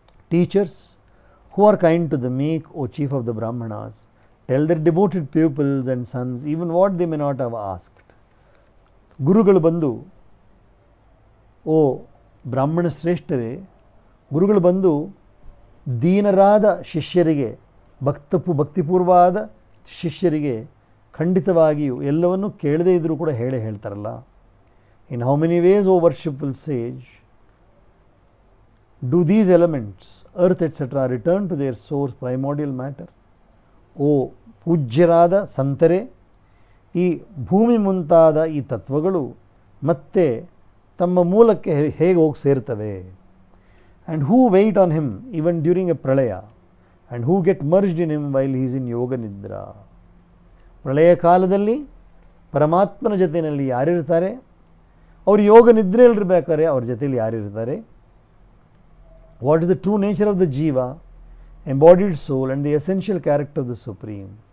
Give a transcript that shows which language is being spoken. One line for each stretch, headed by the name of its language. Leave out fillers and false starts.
English: Teachers who are kind to the meek, O chief of the Brahmanas, tell their devoted pupils and sons even what they may not have asked.
Kannada: ಗುರುಗಳು ಬಂದು, ಓ ಬ್ರಾಹ್ಮಣ ಶ್ರೇಷ್ಠರೇ, ಗುರುಗಳು ಬಂದು ದೀನರಾದ ಶಿಷ್ಯರಿಗೆ, ಭಕ್ತಿಪೂರ್ವವಾದ ಶಿಷ್ಯರಿಗೆ ಖಂಡಿತವಾಗಿಯೂ ಎಲ್ಲವನ್ನೂ ಕೇಳದೇ ಇದ್ದರೂ ಕೂಡ ಹೇಳ್ತಾರಲ್ಲ.
English: In how many ways, O worshipful sage, do these elements, earth etc., return to their source, primordial matter?
Kannada: ಓ ಪೂಜ್ಯರಾದ ಸಂತರೇ, ಈ ಭೂಮಿ ಮುಂತಾದ ಈ ತತ್ವಗಳು ಮತ್ತೆ ತಮ್ಮ ಮೂಲಕ್ಕೆ ಹೇಗೆ ಹೋಗಿ ಸೇರ್ತವೆ?
English: And who wait on him even during a pralaya, and who get merged in him while he is in yoga nidra?
Kannada: ಪ್ರಳಯ ಕಾಲದಲ್ಲಿ ಪರಮಾತ್ಮನ ಜೊತೆಯಲ್ಲಿ ಯಾರಿರ್ತಾರೆ, ಅವರು ಯೋಗ ನಿದ್ರೆಯಲ್ಲಿರಬೇಕಾದ್ರೆ ಅವ್ರ ಜೊತೆಯಲ್ಲಿ ಯಾರಿರ್ತಾರೆ?
English: What is the true nature of the jiva, embodied soul and the essential character of the supreme?